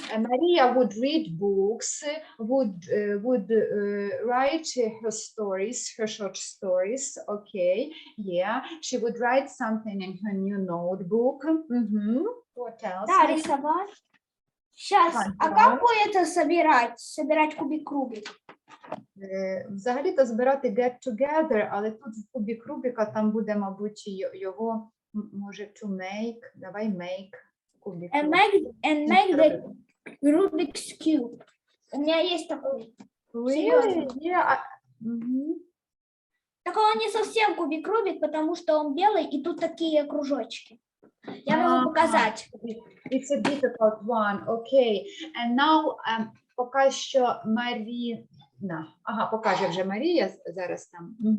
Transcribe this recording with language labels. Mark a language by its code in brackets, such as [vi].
[en] Марія would read books, would write her stories, her short stories. Okay, yeah. She would write something in her new notebook. What else? [ru] Да, рисовать. Сейчас, а как будет собирать? Собирать кубик-рубик? [uk] Взагалі-то збирати [en] get together, [uk] але тут в кубік Рубіка там буде, мабуть, його, може, [en] to make. [ru] Давай make кубик. [en] And make the Rubik's Cube. [ru] У меня есть такой. [en] Really? Yeah. [ru] Так он не совсем кубик-рубик, потому что он белый, и тут такие кружочки. Я могу показать. [en] It's a difficult one. Okay. And now, [uk] поки що [en] Маріна. [uk] Ага, покаже вже Марія зараз там.